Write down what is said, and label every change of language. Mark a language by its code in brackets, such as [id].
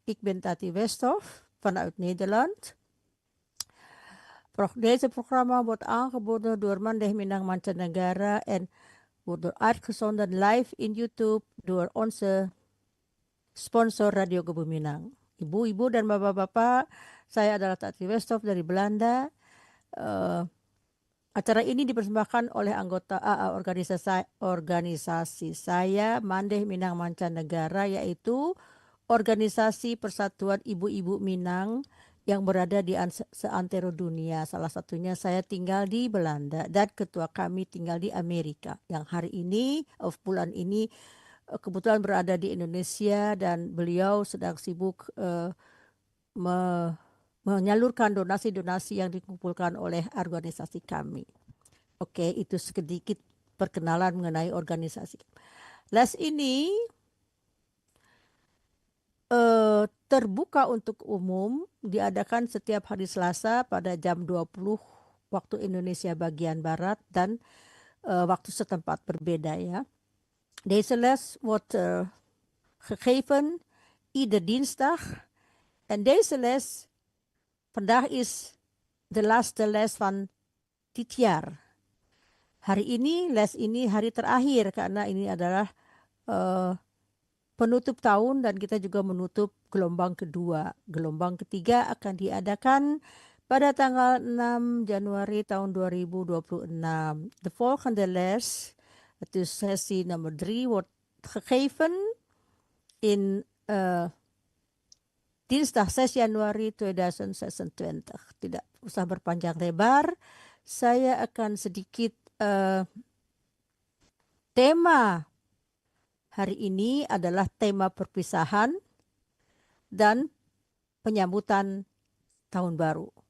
[nl] Ik ben Tati Westhoff vanuit Nederland. Deze programma wordt aangeboden door Mandeh Minang Mancanegara en wordt uitgezonden live in YouTube door onze sponsor Radio Kebuminang. [id] Ibu-ibu dan bapak-bapak, saya adalah Tati Westhoff dari Belanda. Acara ini dipersembahkan oleh anggota organisasi saya, Mandeh Minang Mancanegara, yaitu Organisasi Persatuan Ibu-Ibu Minang yang berada di seantero dunia. Salah satunya saya tinggal di Belanda dan ketua kami tinggal di Amerika. Yang hari ini, bulan ini, kebetulan berada di Indonesia dan beliau sedang sibuk menyalurkan donasi-donasi yang dikumpulkan oleh organisasi kami. Oke, itu sedikit perkenalan mengenai organisasi. Les ini terbuka untuk umum, diadakan setiap hari Selasa pada jam 20 waktu Indonesia bagian Barat dan waktu setempat berbeda ya. [nl] Deze les wordt gegeven ieder dinsdag en deze les vandaag is de laatste les van dit jaar. [id] Hari ini, les ini hari terakhir karena ini adalah penutup tahun dan kita juga menutup gelombang kedua. Gelombang ketiga akan diadakan pada tanggal 6 Januari tahun 2026. [nl] De volgende les, het is sessie nummer 3, wordt gegeven in dinsdag 6 Januari 2026. [id] Tidak usah berpanjang lebar, saya akan sedikit tema hari ini adalah tema perpisahan dan penyambutan tahun baru.